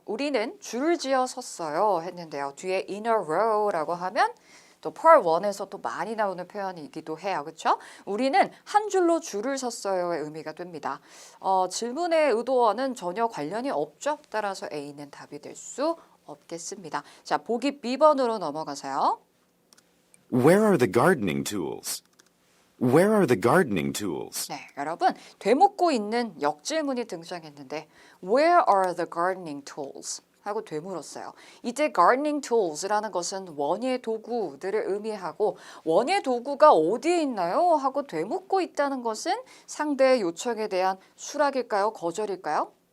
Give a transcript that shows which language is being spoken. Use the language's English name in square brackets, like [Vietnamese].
[Korean] 우리는 줄을 지어 섰어요 했는데요. 뒤에 [English] in a row [Korean] 라고 하면 또 Part 1에서 또 많이 나오는 표현이기도 해요. 그렇죠? 우리는 한 줄로 줄을 섰어요의 의미가 됩니다. 질문의 의도와는 전혀 관련이 없죠. 따라서 A는 답이 될 수 없겠습니다. 자, 보기 B번으로 넘어가세요. [English] Where are the gardening tools? Where are the gardening tools? [Korean] 네, 여러분 되묻고 있는 역질문이 등장했는데 [English] Where are the gardening tools? [Korean] 하고 되물었어요. 이제 [English] gardening tools [Korean] 라는 것은 원예 도구들을 의미하고 원예 도구가 어디에 있나요? 하고 되묻고 있다는 것은 상대의 요청에 대한 수락일까요? 거절일까요?